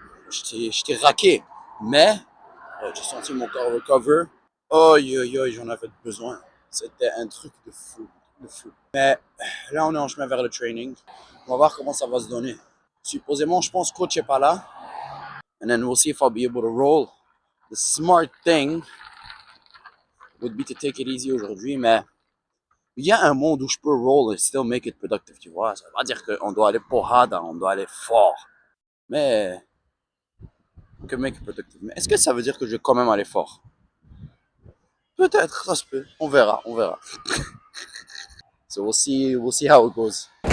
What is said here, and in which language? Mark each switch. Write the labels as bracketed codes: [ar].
[fr] J'étais raqué, mais j'ai senti mon corps recover. Oh, j'en avais besoin. C'était un truc de fou, de fou. Mais là, on est en chemin vers le training. On va voir comment ça va se donner. Supposément, je pense que coach n'est pas là. [en] And then we'll see if I'll be able to roll. The smart thing would be to take it easy [fr] aujourd'hui, mais il y a un monde où je peux [en] roll and still make it productive, [fr] tu vois. Ça veut pas dire qu'on doit aller porrada, on doit aller fort. Mais on [en] can make it productive. [fr] Mais est-ce que ça veut dire que je vais quand même aller fort? Peut-être, ça se peut. On verra, on verra. [en] So we'll see how it goes.